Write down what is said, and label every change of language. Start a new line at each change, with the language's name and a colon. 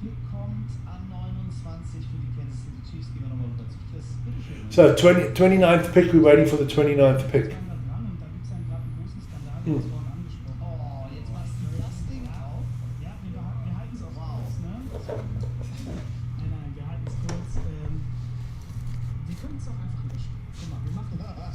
German: kommt an 29 für die Kansas City Chiefs. Gehen wir nochmal rüber zu Chris. Bitteschön.
English: So 29th pick, we're waiting for the 29th pick.
German: Oh, jetzt machst du das Ding auf. Ja, wir halten es auch raus, ne? Nein, wir halten es kurz. Wir können es auch einfach löschen. Guck mal, wir machen das.